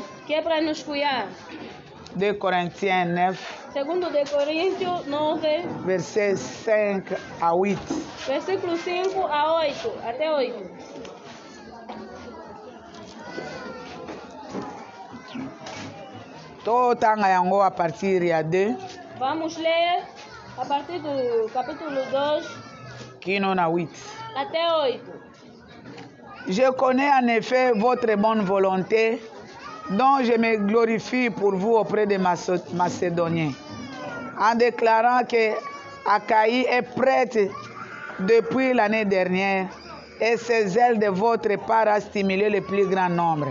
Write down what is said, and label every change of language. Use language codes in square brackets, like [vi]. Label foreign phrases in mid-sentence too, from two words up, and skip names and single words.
[pt] que é para nos cuidar. [fr] 2 Corinthiens 9, [pt] Segundo de Coríntios 9, [fr] verset 5 à 8. [pt] versículo 5 a 8, até 8. [ln] Totanga yango [fr] a partir [ln] ya 2 [pt] Vamos ler a partir do capítulo 2 [ln] kino na 8. [pt] até 8. [fr] Je connais en effet votre bonne volonté, dont je me glorifie pour vous auprès des Macédoniens, en déclarant que Achaïe est prête depuis l'année dernière et ses ailes de votre part à stimuler le plus grand nombre.